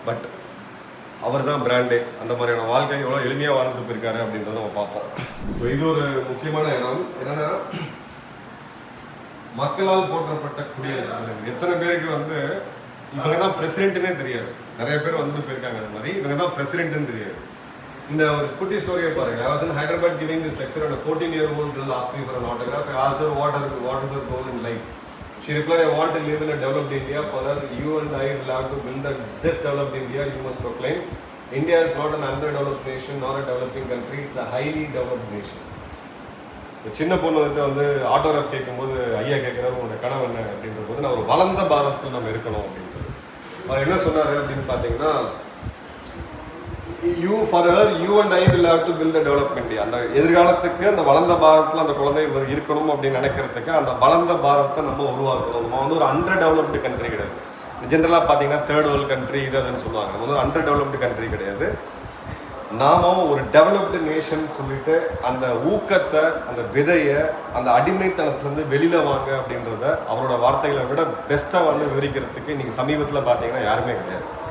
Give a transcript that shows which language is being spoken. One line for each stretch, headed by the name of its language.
Tamil: But அவர் தான் பிராண்டே. அந்த மாதிரியான வாழ்க்கை எவ்வளோ எளிமையாக வாழ்ந்துட்டு போயிருக்காரு அப்படின்றத நம்ம பார்ப்போம். ஸோ இது ஒரு முக்கியமான இடம். என்னன்னா, மக்களால் போற்றப்பட்ட குடியரசு. எத்தனை பேருக்கு வந்து இவங்க தான் பிரசிடென்ட்னே தெரியாது. நிறைய பேர் வந்து போயிருக்காங்க. அந்த மாதிரி இவங்க தான் பிரசிடென்ட்னு தெரியாது. இந்த ஒரு குட்டி ஸ்டோரியை பாருங்க.
English: I was in Hyderabad giving this lecture and a 14-year-old girl asked me for an autograph. I asked her what is her goal in life. She replied, I want to live in a developed India. For her, you and I will have to build this developed India. You must proclaim, India is not an underdeveloped nation nor a developing country. It's a highly developed nation.
Tamil: சின்ன பொண்ணு வந்து autograph கேட்கும்போது ஐயா கேட்குறாரு உங்களோட கனவு என்ன அப்படின்ற போது நான் ஒரு வளர்ந்த பாரதத்தில் நம்ம இருக்கணும் அப்படின்றது. அவர் என்ன சொன்னார் அப்படின்னு பார்த்தீங்கன்னா,
English: you and I will have to build a developed India.
Tamil: அந்த எதிர்காலத்துக்கு அந்த வளர்ந்த பாரதத்தில் அந்த குழந்தை இருக்கணும் அப்படின்னு நினைக்கிறதுக்கு அந்த வளர்ந்த பாரதத்தை நம்ம உருவாக்கணும். நம்ம வந்து ஒரு அண்டர் டெவலப்டு கண்ட்ரி கிடையாது. ஜென்ரலாக பார்த்தீங்கன்னா தேர்ட் வேர்ல்டு கண்ட்ரி இது அதுன்னு சொல்லுவாங்க. நம்ம வந்து அண்டர் டெவலப்டு கண்ட்ரி கிடையாது. நாம ஒரு டெவலப்டு நேஷன் சொல்லிட்டு அந்த ஊக்கத்தை, அந்த விதையை, அந்த அடிமைத்தனத்துலேருந்து வெளியில வாங்க அப்படின்றத அவரோட வார்த்தைகளை விட பெஸ்ட்டாக வந்து விவரிக்கிறதுக்கு இன்னைக்கு சமீபத்தில் பார்த்தீங்கன்னா யாருமே கிடையாது.